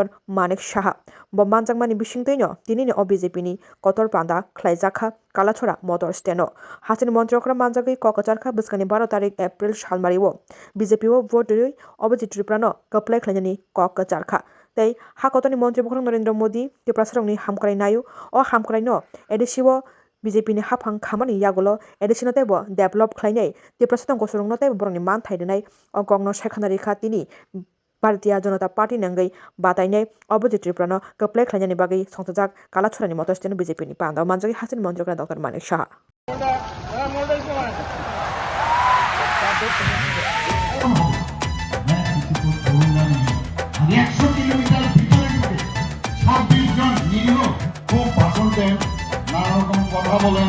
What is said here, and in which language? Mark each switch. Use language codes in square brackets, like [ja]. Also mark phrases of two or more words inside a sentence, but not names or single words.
[trp] Manik Saha bo manjakmani bisingtui no tini o BJP ni kotor panda khlaijakha Kalathora [en] motor stand [trp] hasin montrokra manjagui kokacharkha bwskani 12 tarik April salmari o BJP o vote rui opposite Tripura no kaplai khlainani kokacharkha tei hakotoni মন্ত্রী বখরং নরেন্দ্র মোদী ত্রিপুরা সরংনি হামকরাই নায়ু o হামকরাই no edisiwo BJP ni haphang khamani yagulo edisino tebo develop khlainai ত্রিপুরা সরং গসরং no tebo boroni man thaidinai o gongno sekhana rekha tini Bharatiya Janata Party nangai batainai opposite Tripura no kaplai khlainani bagui songtajak Kalathorani [en] motor stand [trp] BJP ni panda manjagi hasin montrokra Dr. Manik Saha [bn] খুব ভাষণ দেন, নানা রকম কথা বলেন।